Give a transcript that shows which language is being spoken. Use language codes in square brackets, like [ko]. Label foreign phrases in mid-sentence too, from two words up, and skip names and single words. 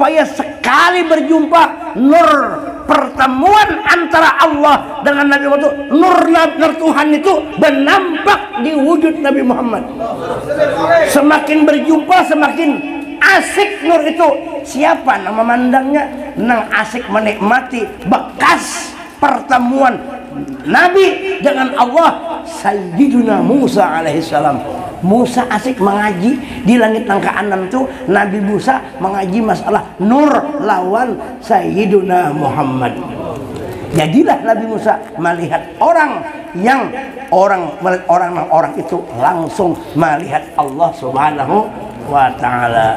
[id] Supaya sekali berjumpa nur pertemuan antara Allah dengan Nabi Muhammad, nur Tuhan itu bernampak di wujud Nabi Muhammad. Semakin berjumpa semakin asik nur itu. [bjn] Siapa nama memandangnya? Nang asik menikmati bekas pertemuan Nabi dengan Allah. [ar] سيدنا موسى عليه السلام. [bjn] Musa asik mengaji di langit nang kanan tuh, Nabi Musa mengaji masalah nur lawan Sayyiduna Muhammad. [id] Jadilah Nabi Musa melihat orang itu langsung melihat [ar] الله سبحانه وتعالى.